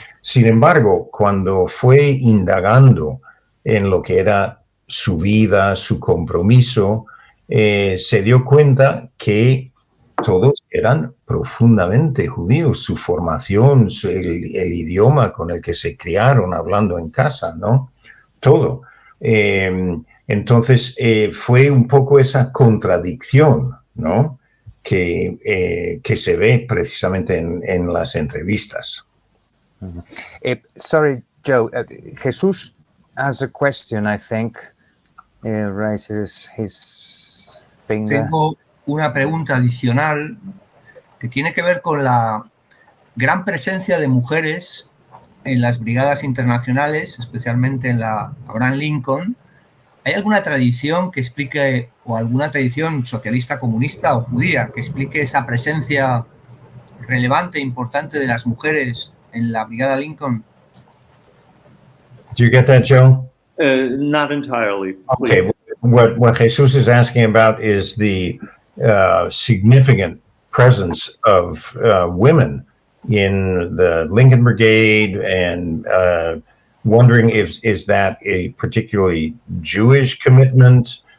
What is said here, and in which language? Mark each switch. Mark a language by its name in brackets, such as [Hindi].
[Spanish] Sin embargo, cuando fue indagando en lo que era su vida, su compromiso, se dio cuenta que todos eran profundamente judíos, su formación, el idioma con el que se criaron hablando en casa, ¿no? Todo. Entonces, fue un poco esa contradicción, ¿no? Que se ve precisamente en las entrevistas. [English] Sorry, Joe. Jesus has a question, I think. Raises his finger. [Spanish] Tengo una pregunta adicional que tiene que ver con la gran presencia de mujeres en las brigadas internacionales, especialmente en la Abraham Lincoln. ¿Hay alguna tradición que explique, o alguna tradición socialista, comunista o judía, que explique esa presencia relevante e importante de las mujeres en la brigada Lincoln? [English] Do you get that, Joe? Not entirely. Okay. What Jesus is asking about is the significant presence of women in the Lincoln Brigade, and wondering is that a particularly Jewish commitment?